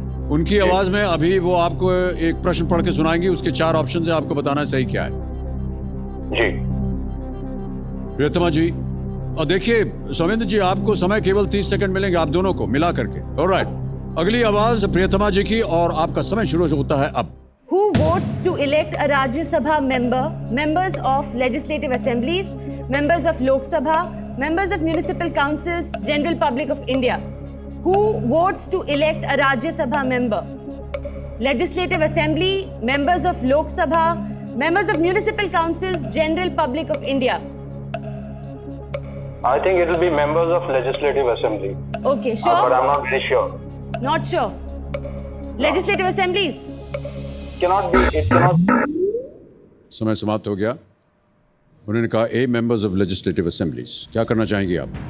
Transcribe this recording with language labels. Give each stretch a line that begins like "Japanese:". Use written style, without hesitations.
Hindi: उनकी आवाज में अभी वो आपको एक प्रश्न पढ़ के सुनाएंगी. उसके 4 ऑप्शन है, आपको बताना है सही क्या है. जी प्रियतमा जी, और देखिए सौमेंद्र जी, आपको समय केवल 30 सेकंड मिलेंगे, आप दोनों को मिला करके. ऑलराइट. अगली आवाज प्रियतमा जी की और आपका समय शुरू होता है अब.
English: Who votes to elect a Rajya Sabha member, members of legislative assemblies, members of Lok Sabha, members of municipal councils, general public of India? Who votes to elect a Rajya Sabha member? Legislative assembly, members of Lok Sabha, members of municipal councils, general public of India. I think it will be members of legislative assembly. Okay, sure? But I'm not very sure. Not sure. Legislative assemblies? Cannot be. It cannot.
Hindi: समय समाप्त हो गया. उन्होंने कहा
English: A members of legislative assemblies.
Hindi: क्या करना चाहेंगे आप?